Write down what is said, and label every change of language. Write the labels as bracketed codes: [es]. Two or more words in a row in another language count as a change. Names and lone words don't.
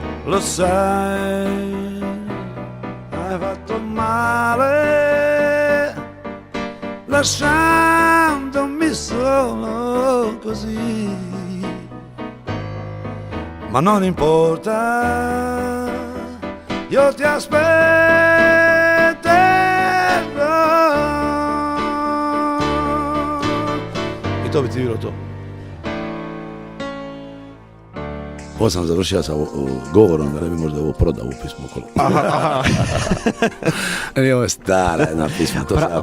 [it] lo sai, hai fatto male, lasciandomi solo così, ma non importa, io ti aspetterò. [hr] I to bi ti bilo to. Ovo sam završio sa govorom, da ne bi možda ovo prodao u pismu okolo. Ovo je stara jedna pisma, to sam